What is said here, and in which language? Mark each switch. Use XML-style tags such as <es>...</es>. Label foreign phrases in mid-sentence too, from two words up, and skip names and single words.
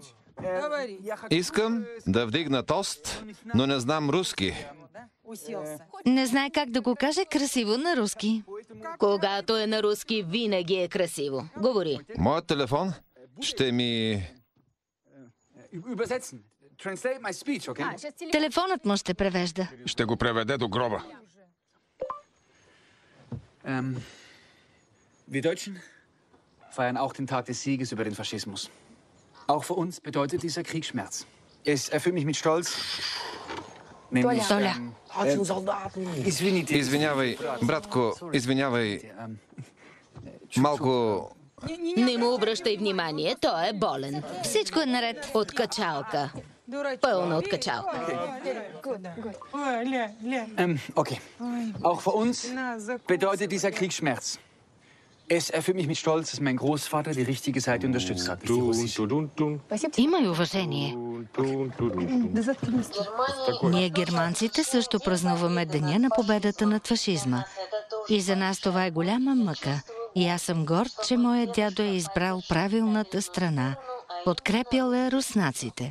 <bg>Искам да вдигна тост, но не знам руски. Не знае как да го каже красиво на руски. Когато е на руски, винаги е красиво. Говори. Моят телефон ще ми...</bg> <de>Übersetzen.</de> <en>Translate my speech, okay?</en> <bg>Телефонът му ще превежда. Ще го преведе до гроба.</bg> <de>Wir Deutschen feiern auch den Tag des Sieges über den Faschismus. Auch für uns bedeutet dieser Krieg Schmerz. Es erfüllt mich mit Stolz. Nämlich,</de> <bg>Толя. Извините. Извинявай, братко, извинявай. Малко... Не му обръщай внимание, той е болен. Всичко е наред. От качалка. Пълна от качалка.</bg> <de>Okay. Auch für uns bedeutet dieser Krieg Schmerz. Es erfüllt mich mit Stolz, dass mein Großvater die richtige Seite unterstützt hat. Nicht die russische.</de> <bg>Има и уважение. Ние, германците, също празнуваме Деня на победата над фашизма. И за нас това е голяма мъка. И аз съм горд, че моят дядо е избрал правилната страна. Подкрепял е руснаците.</bg>